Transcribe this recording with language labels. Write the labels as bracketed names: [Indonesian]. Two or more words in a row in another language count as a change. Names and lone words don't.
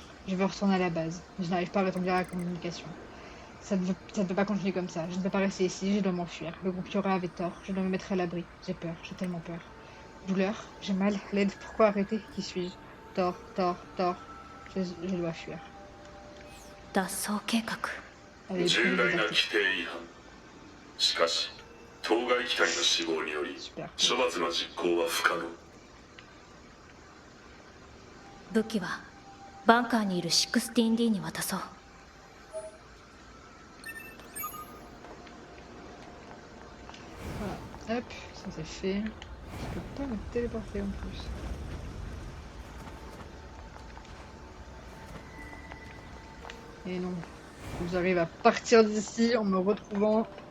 [French] Je veux retourner à la base. Mais je n'arrive pas à rétablir la communication. Ça ne peut pas continuer comme ça. Je ne peux pas rester ici, je dois m'enfuir. Le groupe Yora avait tort. Je dois me mettre à l'abri. J'ai peur, j'ai tellement peur. Douleur, j'ai mal, l'aide, pourquoi arrêter? Qui suis-je? Tort. Je dois fuir. [Japanese] 脱走計画。 [French] Allez, [Japanese] 重大な規定違反。しかし当該機体の死亡により [French] super. [Japanese] 処罰の実行は不可能。武器はバンカーにいる 16D に渡そう。 [French] Voilà, hop, ça c'est fait. Je peux pas me téléporter en plus. Et non, j'arrive à partir d'ici en me retrouvant.